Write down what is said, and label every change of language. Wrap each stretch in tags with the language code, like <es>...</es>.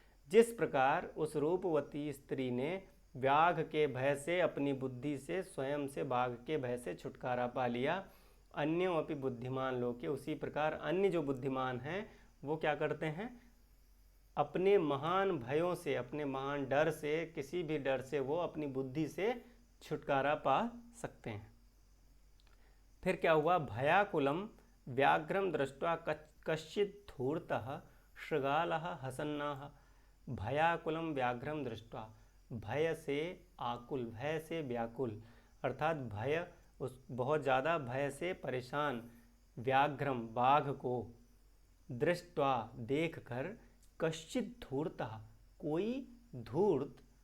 <hi>जिस प्रकार उस रूपवती स्त्री ने व्याघ के भय से, अपनी बुद्धि से, स्वयं से बाघ के भय से छुटकारा पा लिया,</hi> <sa>अन्यों अपि बुद्धिमान लोके,</sa> <hi>उसी प्रकार अन्य जो बुद्धिमान हैं वो क्या करते हैं? अपने महान भयों से, अपने महान डर से, किसी भी डर से वो अपनी बुद्धि से छुटकारा पा सकते हैं। फिर क्या हुआ?</hi> <sa>भयाकुलम व्याघ्रम दृष्ट्वा कश्चित् धूर्तः शृगालः हसन्नाः। भयाकुलम व्याघ्रम दृष्ट्वा,</sa> <hi>भय से आकुल, भय से व्याकुल अर्थात भय, उस बहुत ज़्यादा भय से परेशान, व्याघ्रम बाघ को, दृष्ट्वा देखकर,</hi> <sa>कश्चित् धूर्तः</sa> <hi>कोई धूर्त,</hi>